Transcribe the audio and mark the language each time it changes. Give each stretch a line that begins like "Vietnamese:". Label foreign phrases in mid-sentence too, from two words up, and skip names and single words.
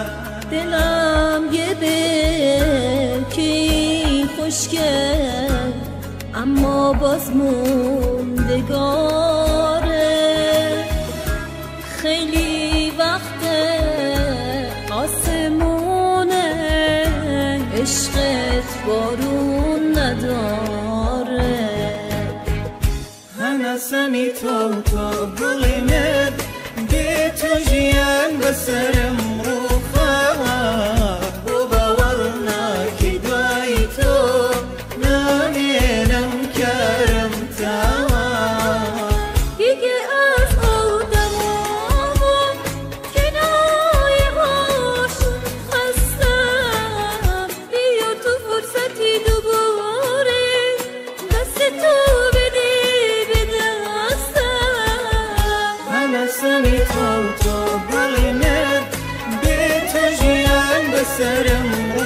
Persian: دلم یه برکی خوشگل اما باز موندگاره خیلی وقت آسمونه عشقت بارون نداره
Central Kurdish: هەناسەمی تۆ گوڵی من بێ تۆ ژیان بەسەرم ڕووخاوە بۆ باوەڕ ناکەی دوای تۆ نامێنم کارم تاوە
Persian: دیگه از آدمام کنایه هاشون خستم بیا تو فرصتی دوباره دست تو بده به دستم
Central Kurdish: هەناسەمی تۆ گوڵی من بێ تۆ ژیان بەسەرم